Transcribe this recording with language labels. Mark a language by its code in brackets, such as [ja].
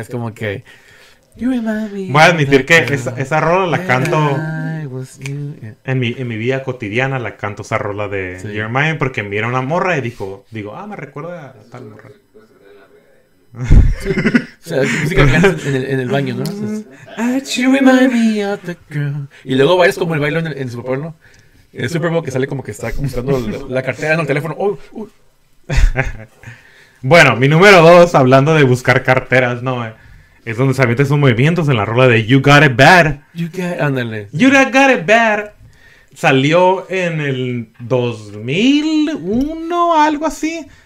[es] Es como que, [en] you remind me. [es] Voy a admitir que esa rola la canto en mi vida cotidiana. La canto esa rola de You Remind Me porque mira una morra y digo, me recuerda a tal morra. Sí. O sea, música en el baño, ¿no? [en] You remind me of the girl. [es] Y luego bailas como el baile en el Super Bowl, ¿no? En el Super Bowl que sale como que está buscando la cartera en el teléfono. Oh, Bueno, mi número 2, hablando de buscar carteras, ¿no? Es donde se avienta esos movimientos en la rola de You Got It Bad. Ándale. You Got It Bad. Salió en el 2001, algo así.